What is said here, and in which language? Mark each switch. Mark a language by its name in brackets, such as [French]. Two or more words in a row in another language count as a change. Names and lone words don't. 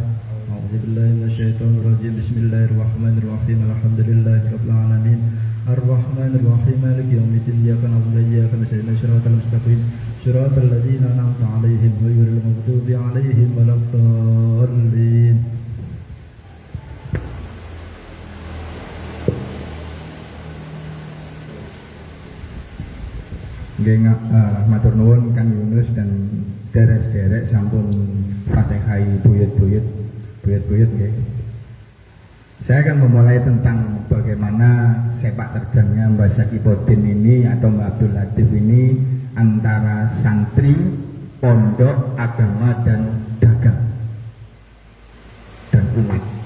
[Arabic] أعوذ بالله من الشيطان الرجيم. بسم الله الرحمن الرحيم. الحمد لله رب العالمين. الرحمن الرحيم مالك يوم الدين إياك نعبد وإياك نستعين صراط المستقيم صراط الذين أنعمت عليهم غير المغضوب عليهم ولا الضالين. [Javanese] Nggih, matur nuwun Kang Yunus dan derek-derek sampun Fatihai buyut-buyut nggih. [Indonesian] Saya akan memulai tentang bagaimana sepak terjangnya Mbah Syakibudin ini atau Mbah Abdul Latif ini antara santri, pondok, agama dan dagang dan umat.